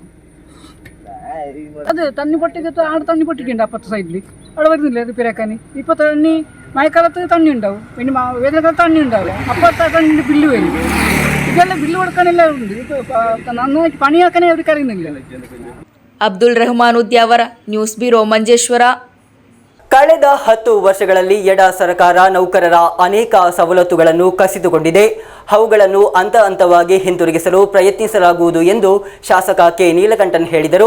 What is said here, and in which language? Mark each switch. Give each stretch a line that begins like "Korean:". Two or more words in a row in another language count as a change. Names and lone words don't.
Malayalam: അത് തണ്ണി പൊട്ടിക്കത്ത് ആടെ തണ്ണി പൊട്ടിക്കുന്നുണ്ട് അപ്പുറത്തെ സൈഡിൽ, അവിടെ വരുന്നില്ല റിപ്പയർ ആക്കാൻ. ഇപ്പോൾ തണ്ണി മഴക്കാലത്ത് തണ്ണി ഉണ്ടാവും, പിന്നെ വേനൽക്കാലത്ത് തണ്ണി ഉണ്ടാവില്ല. അപ്പുറത്തെ തണ്ണിൻ്റെ ബില്ല് വരും. ഇതെല്ലാം ബില്ല് കൊടുക്കാനെല്ലാം ഉണ്ട്. ഇപ്പോൾ നന്നായിട്ട് പണിയാക്കാനേ അവർക്ക് അറിയുന്നില്ല.
Kannada: ಅಬ್ದುಲ್ ರೆಹಮಾನ್ ಉದ್ಯಾವರ, ನ್ಯೂಸ್ ಬ್ಯೂರೋ, ಮಂಜೇಶ್ವರ. ಕಳೆದ 10 ವರ್ಷಗಳಲ್ಲಿ ಎಡ ಸರ್ಕಾರ ನೌಕರರ ಅನೇಕ ಸವಲತ್ತುಗಳನ್ನು ಕಸಿದುಕೊಂಡಿದೆ. ಅವುಗಳನ್ನು ಹಂತ ಹಂತವಾಗಿ ಹಿಂತಿರುಗಿಸಲು ಪ್ರಯತ್ನಿಸಲಾಗುವುದು ಎಂದು ಶಾಸಕ ಕೆ ನೀಲಕಂಠನ್ ಹೇಳಿದರು.